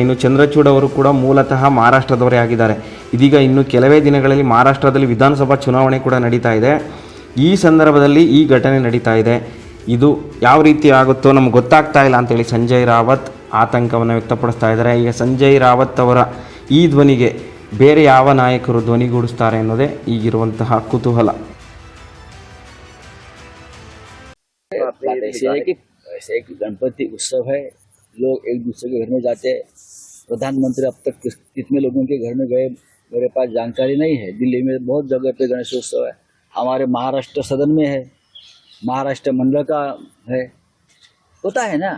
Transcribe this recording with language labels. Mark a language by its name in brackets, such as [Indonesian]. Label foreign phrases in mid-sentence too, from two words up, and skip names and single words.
[Kannada] ಇನ್ನು ಚಂದ್ರಚೂಡ್ ಅವರು ಕೂಡ ಮೂಲತಃ ಮಹಾರಾಷ್ಟ್ರದವರೇ ಆಗಿದ್ದಾರೆ. ಇದೀಗ ಇನ್ನು ಕೆಲವೇ ದಿನಗಳಲ್ಲಿ ಮಹಾರಾಷ್ಟ್ರದಲ್ಲಿ ವಿಧಾನಸಭಾ ಚುನಾವಣೆ ಕೂಡ ನಡೀತಾ ಇದೆ. ಈ ಸಂದರ್ಭದಲ್ಲಿ ಈ ಘಟನೆ ನಡೀತಾ ಇದೆ. ಇದು ಯಾವ ರೀತಿ ಆಗುತ್ತೋ ನಮ್ಗೆ ಗೊತ್ತಾಗ್ತಾ ಇಲ್ಲ ಅಂತೇಳಿ ಸಂಜಯ್ ರಾವತ್ ಆತಂಕವನ್ನು ವ್ಯಕ್ತಪಡಿಸ್ತಾ ಇದ್ದಾರೆ. ಈಗ ಸಂಜಯ್ ರಾವತ್ ಅವರ ಈ ಧ್ವನಿಗೆ ಬೇರೆ ಯಾವ ನಾಯಕರು ಧ್ವನಿಗೂಡಿಸ್ತಾರೆ ಅನ್ನೋದೇ ಈಗಿರುವಂತಹ ಕುತೂಹಲ. [Hindi] ऐसे एक गणपति उत्सव है, लोग एक दूसरे के घर में जाते हैं. प्रधानमंत्री अब तक कितने लोगों के घर में गए मेरे पास जानकारी नहीं है. दिल्ली में बहुत जगह पे गणेशोत्सव है. हमारे महाराष्ट्र सदन में है, महाराष्ट्र मंडल का है, होता है ना.